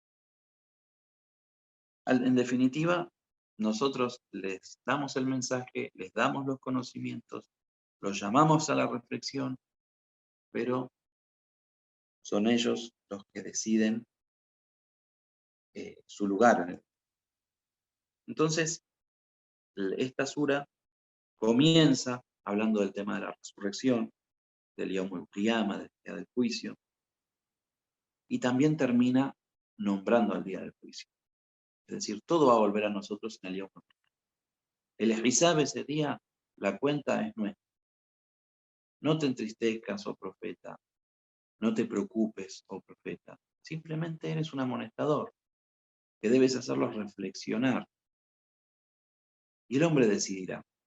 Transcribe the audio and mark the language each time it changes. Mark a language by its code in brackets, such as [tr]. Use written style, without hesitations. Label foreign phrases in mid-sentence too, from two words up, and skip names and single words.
[es] En definitiva, nosotros les damos el mensaje, les damos los conocimientos, los llamamos a la reflexión, pero son ellos los que deciden su lugar. Entonces, esta sura comienza hablando del tema de la resurrección, del [ar] يوم القيامة, [es] del día del juicio, y también termina nombrando al día del juicio. Es decir, todo va a volver a nosotros en el [ar] يوم القيامة. [es] El hisab ese día, la cuenta es nuestra. No te entristezcas, oh profeta, no te preocupes, oh profeta, simplemente eres un amonestador, que debes hacerlos reflexionar. Y el hombre decidirá.